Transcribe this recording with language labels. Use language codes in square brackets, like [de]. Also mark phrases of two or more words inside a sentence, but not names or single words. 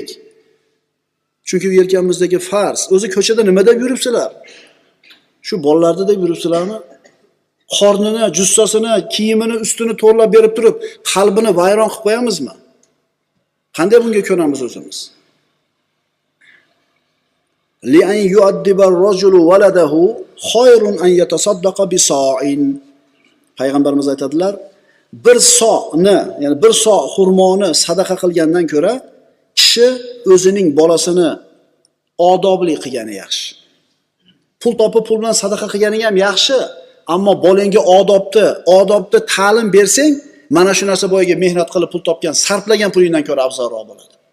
[uz] Chunki u yelkamizdagi farz. O'zi ko'chada nima deb yuribsizlar? Shu bolalarni deb yuribsizlarmi? Qornini, jussasini, kiyimini, ustini to'g'rilab berib turib, qalbini vayron qilib qo'yamizmi? Qanday bunga ko'namiz o'zimiz? [ar] لأن يؤدب الرجل ولده خير من أن يتصدق بصاع. [uz] Payg'ambarimiz aytadilar, bir so'ni, ya'ni bir so' xurmoni sadaqa qilgandan ko'ra, kishi o'zining bolasini odobli qilgani yaxshi. Pul topib pul bilan sadaqa qilganing ham yaxshi, ammo bolangga odobni ta'lim bersang, mana shu narsa bo'yiga mehnat qilib pul topgan, sarflagan pulingdan ko'ra afzalroq bo'ladi.